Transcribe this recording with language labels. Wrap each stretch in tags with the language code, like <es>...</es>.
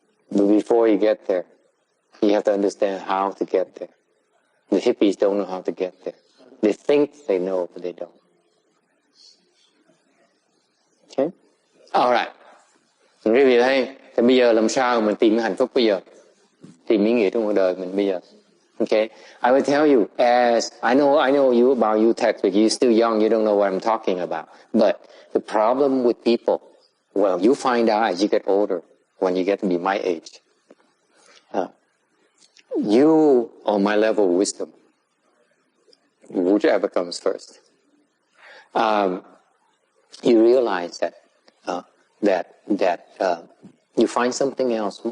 <en>But before you get there, you have to understand how to get there. The hippies don't know how to get there. They think they know, but they don't. Okay? Alright.</en> <vi>Quý vị thấy, thì bây giờ làm sao mình tìm hạnh phúc bây giờ? Tìm ý nghĩa trong cuộc đời mình bây giờ.</vi> <en>Okay? I will tell you, as I know you about you text, but you're still young, you don't know what I'm talking about. But the problem with people, well, you find out as you get older, when you get to be my age. You, on my level of wisdom, whichever comes first, you realize that you find something else.</en>